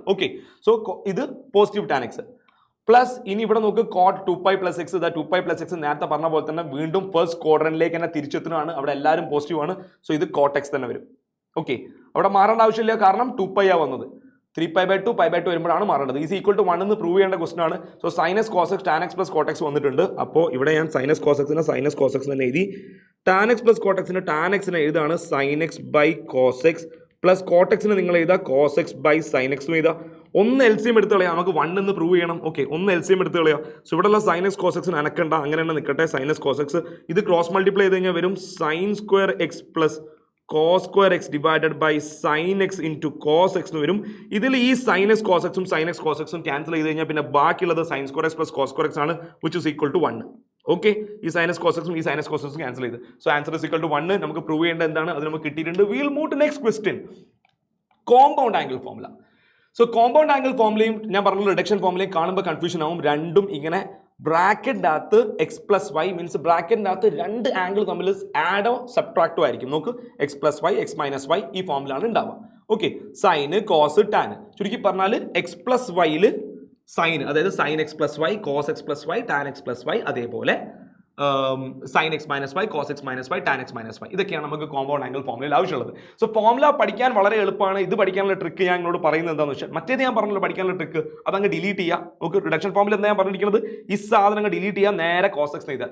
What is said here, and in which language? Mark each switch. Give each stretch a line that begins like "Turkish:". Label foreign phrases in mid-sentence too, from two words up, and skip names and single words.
English: okay, so
Malayalam: ഇത്
English: positive tan x plus
Malayalam: ഇനി ഇവിടെ നോക്ക്
English: cot 2π + x.
Malayalam: 2π + x നേരത്തെ പറഞ്ഞ പോലെ തന്നെ വീണ്ടും
English: first quadrantilekku
Malayalam: തന്നെ തിരിച്ചെത്തുന്നതാണ്. അവിടെ എല്ലാവരും പോസിറ്റീവ് ആണ്. സോ ഇത് cot x തന്നെ വരും. ഓക്കെ, അവിടെ മാറേണ്ട ആവശ്യമില്ല, കാരണം 2π ആ വന്നത്. 3π/2 π/2 വരുമ്പോഴാണ് മാറേണ്ടത്.
English: is equal to 1
Malayalam: എന്ന് പ്രൂവ് ചെയ്യേണ്ട ക്വസ്റ്റൻ ആണ്. സോ
English: sin x cos x tan x + cot x
Malayalam: വന്നിട്ടുണ്ട്. അപ്പോൾ ഇവിടെ ഞാൻ
English: sin x cos x
Malayalam: തന്നെ എഴുതി. tan x + cot x tan x എഴുതാണ് sin x / cos x പ്ലസ് cot x നിങ്ങൾ എഴുതാ cos x / sin x എഴുതാ. ഒന്ന് LCM എടുത്ത് കളയാം, നമുക്ക് 1 എന്ന് പ്രൂവ് ചെയ്യണം. ഓക്കെ, ഒന്ന് LCM എടുത്ത് കളയാം. സോ ഇവിടെയുള്ള sin x cos x അനക്കണ്ട, അങ്ങനെ തന്നെ നിൽക്കട്ടെ. sin x cos x ഇത്
English: cross multiply
Malayalam: ചെയ്ത് കഴിഞ്ഞാൽ വരും sin square x + cos square x
English: divided by
Malayalam: sin x into cos x എന്ന് വരും. ഇതിൽ ഈ sin x cos x sin x cos x ക്യാൻസൽ ചെയ്ത് കഴിഞ്ഞാൽ പിന്നെ ബാക്കിയുള്ളത് sin square x + cos square x ആണ്,
English: which is equal to 1.
Malayalam: ഓക്കെ, ഈ sin x cos x ഈ sin x cos x ക്യാൻസൽ ചെയ്ത്.
English: so answer is equal to 1.
Malayalam: നമുക്ക് പ്രൂവ് ചെയ്യേണ്ട എന്താണ്? അത് നമുക്ക് കിട്ടിയിട്ടുണ്ട്.
English: we will move to next question, compound angle formula.
Malayalam: സോ
English: compound angle formulayum
Malayalam: ഞാൻ പറഞ്ഞ
English: reduction formulayum
Malayalam: കാണുമ്പോൾ കൺഫ്യൂഷൻ ആവും. രണ്ടും ഇങ്ങനെ ബ്രാക്കറ്റിൻ്റെ അകത്ത് x + y മീൻസ് ബ്രാക്കറ്റിൻ്റെ അകത്ത് രണ്ട് ആംഗിൾ തമ്മിൽ ആഡോ സബ്ട്രാക്റ്റോ ആയിരിക്കും. നോക്ക്, x + y x - y ഈ ഫോമിലാണ് ഉണ്ടാവുക. ഓക്കെ,
English: sine cos tan,
Malayalam: ചുരുക്കി പറഞ്ഞാൽ x + y സൈൻ, അതായത്
English: sin x + y cos x + y tan x + y, അതേപോലെ sine x minus y, cos x minus y, tan x minus y.
Malayalam: ഇതൊക്കെയാണ് നമുക്ക്
English: compound angle formulayil
Malayalam: ആവശ്യമുള്ളത്. സോ ഫോർമുല പഠിക്കാൻ വളരെ എളുപ്പമാണ്. ഇത് പഠിക്കാനുള്ള ട്രിക്ക് ഞാൻ നിങ്ങളോട് പറയുന്നത് എന്താണെന്ന് വെച്ചാൽ, മറ്റേത് ഞാൻ പറഞ്ഞല്ലോ പഠിക്കാനുള്ള ട്രിക്ക്, അതങ്ങ് ഡിലീറ്റ് ചെയ്യുക. നമുക്ക്
English: reduction formil
Malayalam: എന്താ ഞാൻ പറഞ്ഞിരിക്കുന്നത്, ഈ സാധനങ്ങൾ ഡിലീറ്റ് ചെയ്യുക, നേരെ
English: cos x
Malayalam: എഴുതുക.